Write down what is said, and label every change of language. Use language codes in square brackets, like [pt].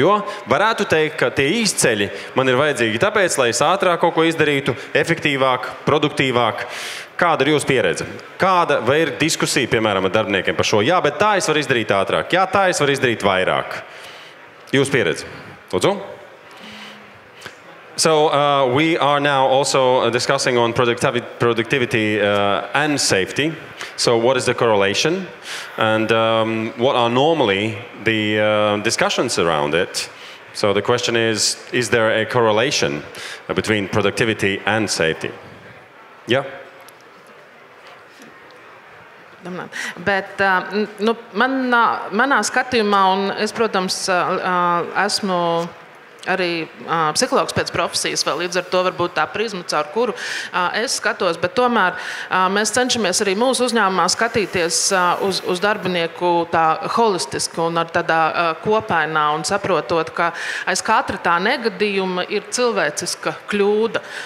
[lv] Jo varētu teikt, ka tie izceļi man ir vajadzīgi tāpēc, lai es ātrāk kaut ko izdarītu, efektīvāk, produktīvāk. Kāda ir jūsu pieredze? Kāda vai ir diskusija, piemēram, ar darbiniekiem par šo? Jā, bet tā es varu izdarīt ātrāk. Jā, tā es varu izdarīt vairāk. Jūsu pieredze? Lūdzu? [en] So we are now also discussing on productivity and safety. So what is the correlation? And what are normally the discussions around it? So the question is there a correlation between productivity and safety? Yeah. [lv] Bet manā skatījumā, un es, protams, esmu arī psihologs pēc profesijas, vēl līdz ar to varbūt tā prizma, caur kuru es skatos, bet tomēr mēs cenšamies arī mūsu uzņēmumā skatīties uz darbinieku tā holistiski un ar tādā kopainā un saprotot, ka aiz katra tā negadījuma ir cilvēciska kļūda.